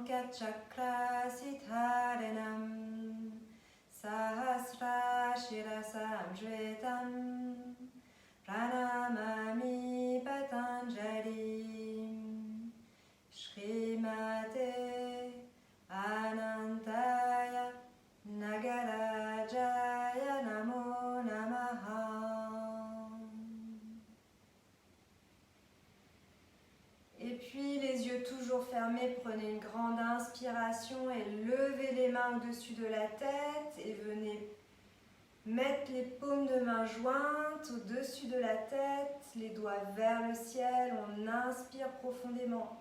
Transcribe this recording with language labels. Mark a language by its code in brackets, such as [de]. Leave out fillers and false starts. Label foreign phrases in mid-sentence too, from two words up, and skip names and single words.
[sa] चक्रासिधारिणं सहस्र शिरसं श्वेतं प्रणमामि पतञ्जलिम् श्रीमते अनन्ताय नागराजाय नमो नमः. [fr] Et puis les yeux toujours fermés, prenez une grande inspiration et levez les mains au-dessus de la tête et venez mettre les paumes de main jointes au-dessus de la tête, les doigts vers le ciel, on inspire profondément.